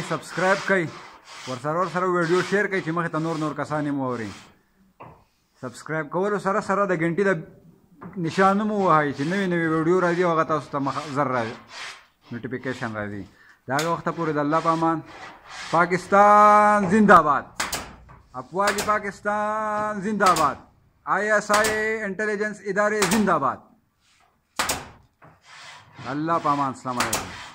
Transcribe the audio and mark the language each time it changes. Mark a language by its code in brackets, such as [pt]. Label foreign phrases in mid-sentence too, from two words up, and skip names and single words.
[ps] سبسکرایب کړئ ور سره ویډیو شیر کړئ چې مخې ته نور کسان مو اوري سبسکرایب کولو سره سره د غنټې د نشان مو وهاي چې نوې ویډیو راځي هغه تاسو ته زر راځي نوټیفیکیشن راځي دا وخت پورې د الله په امان [ur] پاکستان زندہ باد افواج پاکستان زندہ باد ISI انٹیلیجنس ادارے زندہ باد اللہ پامان. السلام علیکم.